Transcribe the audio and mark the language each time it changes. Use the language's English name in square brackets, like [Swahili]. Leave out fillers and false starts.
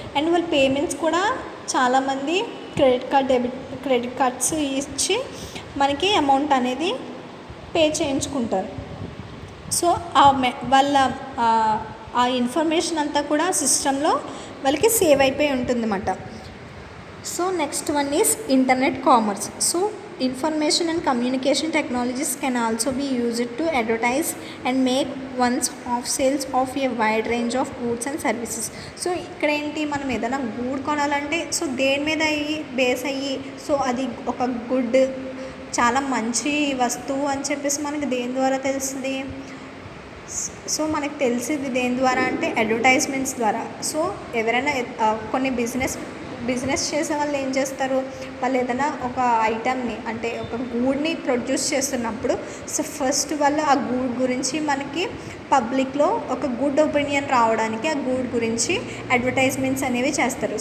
[Telugu] And వాళ్ళ payments కూడా చాలామంది క్రెడిట్ కార్డ్స్ ఇచ్చి మనకి అమౌంట్ అనేది పే చేయించుకుంటారు. సో వాళ్ళ ఆ ఇన్ఫర్మేషన్ అంతా కూడా సిస్టంలో వాళ్ళకి సేవ్ అయిపోయి ఉంటుందన్నమాట. [English] So next one is internet commerce. So information and communication technologies can also be used to advertise and make ones off sales of a wide range of goods and services. [Telugu] So ఇక్కడ ఏంటి, మనం ఏదైనా గూడ్ కొనాలంటే so దేని మీద base అయ్యి, so అది ఒక గుడ్ చాలా మంచి వస్తువు అని చెప్పేసి మనకి దేని ద్వారా తెలుస్తుంది? సో మనకు తెలిసేది దేని ద్వారా అంటే అడ్వర్టైజ్మెంట్స్ ద్వారా. సో ఎవరైనా కొన్ని బిజినెస్ చేసే వాళ్ళు ఏం చేస్తారు, వాళ్ళు ఏదైనా ఒక ఐటమ్ని అంటే ఒక గూడ్ని ప్రొడ్యూస్ చేస్తున్నప్పుడు సో ఫస్ట్ వాళ్ళు ఆ గూడ్ గురించి మనకి పబ్లిక్లో ఒక గుడ్ ఒపీనియన్ రావడానికి ఆ గూడ్ గురించి అడ్వర్టైజ్మెంట్స్ అనేవి చేస్తారు.